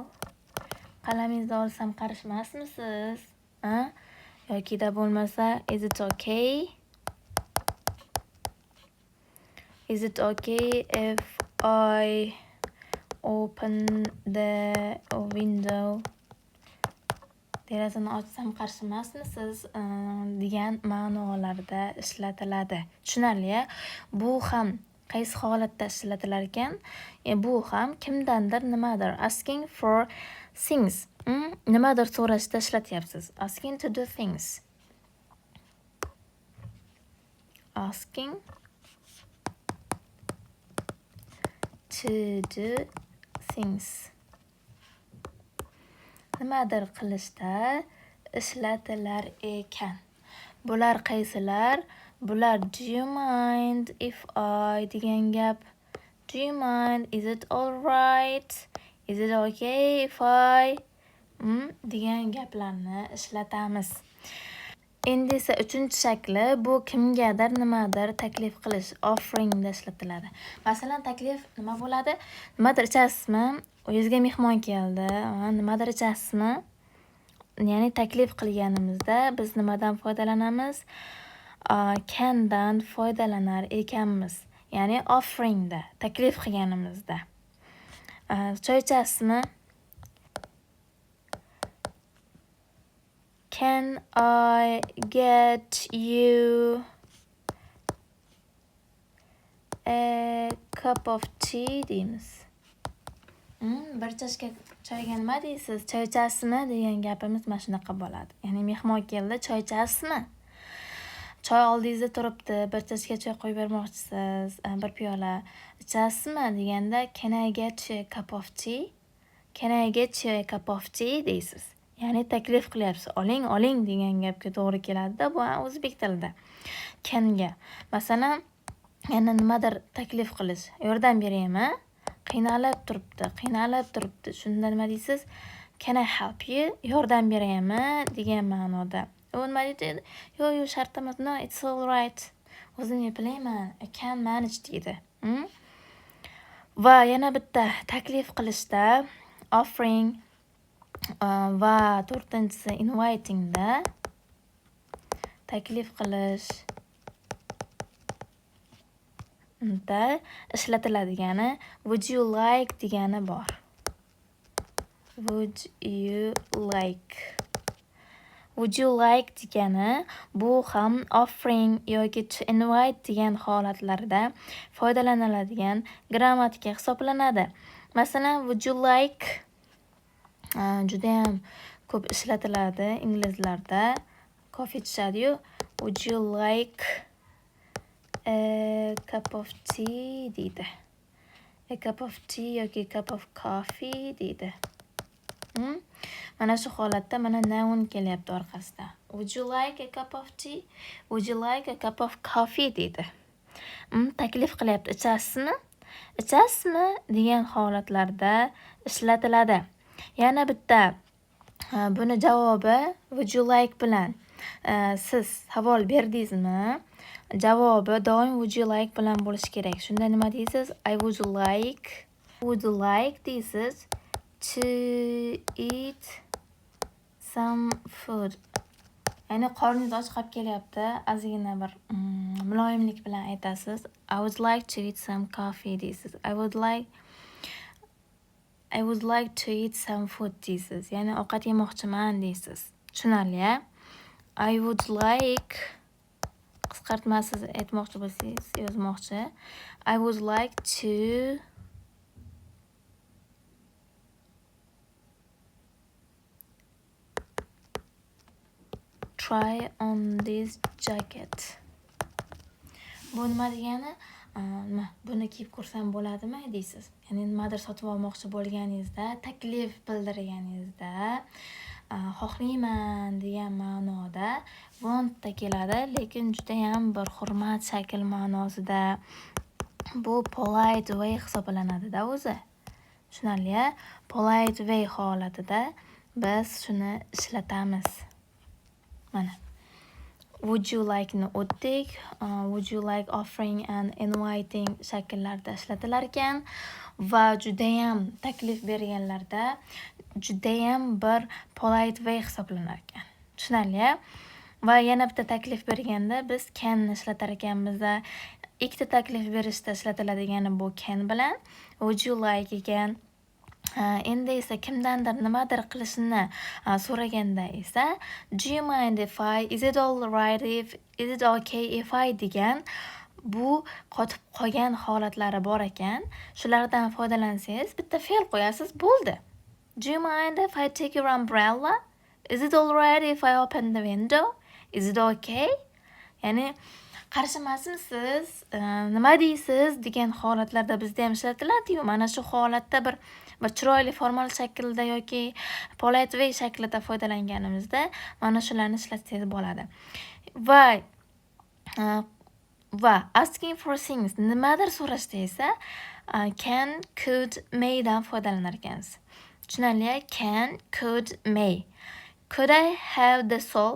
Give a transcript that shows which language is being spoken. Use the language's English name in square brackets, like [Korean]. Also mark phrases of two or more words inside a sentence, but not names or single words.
[Uzbek] Qalamingizni olsam qarshimasmisiz? Yokida bo'lmasa [English] is it okay if I open the window? [Uzbek] Derazani ochsam qarshimasmisiz degan ma'nolarda ishlatiladi. Tushunarli? Bu ham qaysi holatda ishlatilar ekan? Bu ham kimdandir nimadir [English] asking for things. [Uzbek] Nimadir so'rashda ishlatyapsiz. [English] Asking to do things. Asking to do things. [Uzbek] Nimadir qilishda ishlatilar ekan. Bular qaysilar? Bular [English] do you mind if I [Uzbek] degan gap. [English] Do you mind? Is it all right? Is it okay if I [Uzbek] degan gaplarni ishlatamiz. Endi esa uchinchi shakli, bu kimgadir nimadir taklif qilish, offeringda ishlatiladi. Masalan, taklif nima bo'ladi? Nimadir ichasizmi? Uyingizga mehmon keldi, nimadir ichasizmi? Ya'ni taklif qilganimizda biz nimadan foydalanamiz? Candan foydalanar ekanmiz. Ya'ni offeringda, taklif qilganimizda. Choy ichasizmi? [English] Can I get you a cup of tea deymiz. [Uzbek] Bir chashka choyga nima deysiz? Choy ichasizmi degan gapimiz mana shunaqa bo'ladi. Ya'ni mehmon keldi, choy ichasizmi? Choy oldingizda turibdi, bir chashka choy qo'yib bermoqchisiz, bir piyola ichasizmi deganda [English] can I get you a cup of tea? Can I get you a cup of tea deysiz. [Uzbek] Ya'ni taklif qilyapsiz. Oling degan gapga to'g'ri keladi-da, bu o'zbek tilida. Canga. Masalan, yana nimadir taklif qilish. Yordam beraymi? Qiynalib turibdi. Shunda nima deysiz? [English] Can I help you? [Uzbek] Yordam beraymi degan ma'noda. U nima deydi? Yo'q, shart emas. [English] No, it's all right. [Uzbek] O'zim eplayman. [English] I can manage deydi. [Uzbek] Va yana bitta taklif qilishda offering va to'rtinchisi invitingda taklif qilish da ishlatiladigani [English] would you like [Uzbek] degani bor. [English] Would you like? Would you like [Uzbek] degani bu ham offering yoki [English] to invite [Uzbek] degan holatlarda foydalaniladigan grammatika hisoblanadi. Masalan, [English] would you like [Uzbek] juda ham ko'p ishlatiladi inglizlarda. Coffee ichishadi-yu. [English] Would you like a cup of tea deydi. A cup of tea yoki cup of coffee deydi. [Uzbek] Mana shu holatda mana noun kelyapti orqasida. [English] Would you like a cup of tea? Would you like a cup of coffee deydi. [Uzbek] Taklif qilyapti. Ichasizmi? Ichasizmi degan holatlarda ishlatiladi. Yana bitta buni javobi [English] would you like [Uzbek] bilan siz savol berdingizmi? Javobi doim [English] would you like [Uzbek] bilan bo'lishi kerak. Shunda nima deysiz? [English] I would like deysiz to eat some food. [Uzbek] Ya'ni qorningiz och qolib kelyapti, ozgina bir muloyimlik bilan aytasiz. [English] I would like to eat some coffee deysiz. I would like to eat some food deysiz. [Uzbek] Ya'ni ovqat yemoqchiman deysiz. Tushunarli-a? [English] I would like [Uzbek] qisqartmasiz aytmoqchi bo'lsangiz, yozmoqchi. [English] I would like to try on this jacket. [Uzbek] Bu nima degani? Buni kiyib ko'rsam bo'ladimi deysiz. Ya'ni nimadir sotib olmoqchi bo'lganingizda, taklif bildirganingizda, xohlayman degan ma'noda want da keladi, lekin juda ham bir hurmat shakl ma'nosida. Bu [English] polite way [Uzbek] hisoblanadi-da o'zi. Tushunarli-a? [English] Polite way [Uzbek] holatida biz shuni ishlatamiz. Mana. [English] Would you like [Uzbek] ni o'tdik. [English] Would you like offering and inviting [Uzbek] shakllarda ishlatilar ekan va judayam taklif berganlarda judayam bir [English] polite way [Uzbek] hisoblanar ekan. Tushunarli-a? Va yana bitta taklif berganda biz can ni ishlatar ekanmiz-da. Ikkita taklif berishda ishlatiladigani bu can bilan [English] would you like [Uzbek] ekan. Endi esa kimdandir nimadir qilishini so'raganda esa [English] do you mind if I, is it okay if I [Uzbek] degan bu qotib qolgan holatlari bor ekan. Shulardan foydalansangiz bitta fe'l qo'yasiz, bo'ldi. [English] Do you mind if I take your umbrella? Is it alright if I open the window? Is it okay? [Uzbek] Ya'ni qarshimasmisiz, nima deysiz degan holatlarda bizda ham ishlatiladi-yu. Mana shu holatda bir chiroyli formal shaklda yoki [English] polite way [Uzbek] shaklida foydalanganimizda mana shularni ishlatsangiz bo'ladi. [English] Va asking for things, [Uzbek] nimadir so'rashda esa [English] can, could, may [Uzbek] dan foydalanar ekansiz. Tushunarli? [English] Can, could, may. Could I have the salt?